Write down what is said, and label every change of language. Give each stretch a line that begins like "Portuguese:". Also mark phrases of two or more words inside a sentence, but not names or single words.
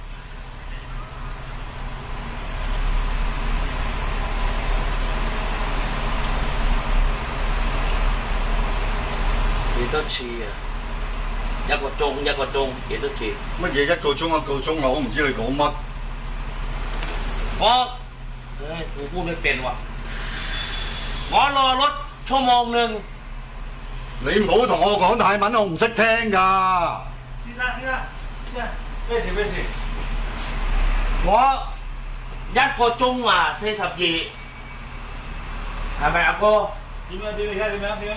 Cantonese: 幾多次啊？一個鐘幾多次？乜嘢一個鐘啊？我唔知你講乜。
Thai: กูพูดไม่เป็นว่ะ我รอรถ1 ชั่วโมง
Cantonese: 你唔好同我講泰文，我唔識聽㗎。先生，咩事？我1 個鐘啊，42，係咪阿哥？ 點樣？你睇點樣？